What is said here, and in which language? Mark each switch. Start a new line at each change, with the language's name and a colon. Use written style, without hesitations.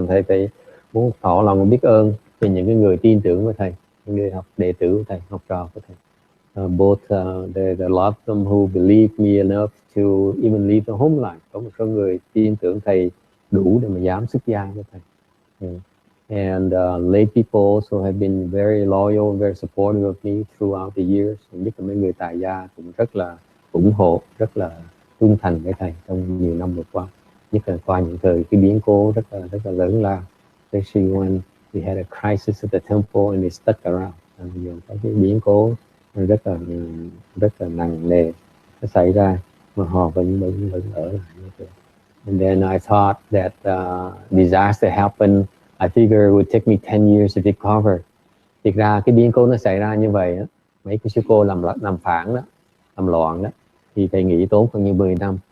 Vietnamese: Thầy muốn tỏ lòng biết ơn về những cái người tin tưởng với thầy, những người đệ tử của thầy, học trò của thầy.
English: Both there are a lot of them who believe me enough to even leave the home life.
Vietnamese: Có một số người tin tưởng thầy đủ để mà dám xuất gia với thầy.
English: And lay people also have been very loyal, very supportive of me throughout the years.
Vietnamese: Nhất là mấy người tại gia cũng rất là ủng hộ, rất là trung thành với thầy trong nhiều năm vừa qua. Nhất là qua những thời cái biến cố rất là lớn lao.
English: Especially when we had a crisis at the temple and they stuck around.
Vietnamese: Có cái biến cố rất là nặng nề nó xảy ra mà họ vẫn ở lại như thế.
English: And then I thought that disaster happened. I figured it would take me 10 years to recover.
Vietnamese: Thực ra cái biến cố nó xảy ra như vậy đó, mấy cái sư cô làm phản đó, làm loạn đó, thì thầy nghĩ tốn khoảng như 10 năm.